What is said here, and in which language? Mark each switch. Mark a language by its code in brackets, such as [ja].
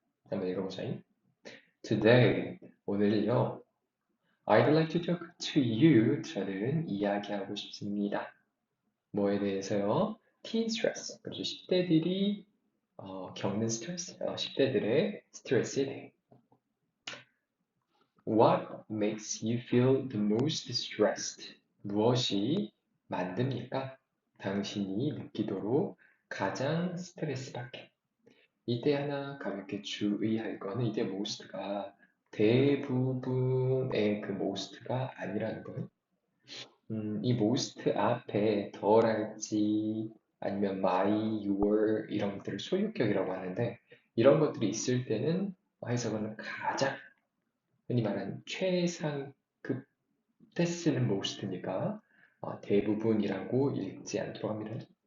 [ko] 한번 읽어보자. Today, 오늘요. [en] I'd like to talk to you. [ko] 저는 이야기하고 싶습니다. 뭐에 대해서요? [en] Teen stress. [ko] 그렇죠. 10대들이 겪는 스트레스, 10대들의 스트레스에 대해. [en] What makes you feel the most stressed? [ko] 무엇이 만듭니까? 당신이 느끼도록 가장 스트레스 받게. 이때 하나 가볍게 주의할 거는 이때 most가 대부분의 그 most가 아니라는 거예요. 이 most 앞에 덜할지 아니면 my, your 이런 것들을 소유격이라고 하는데 이런 것들이 있을 때는 해석은 가장 흔히 말하는 최상급 때 쓰는 most니까 대부분이라고 읽지 않도록 합니다.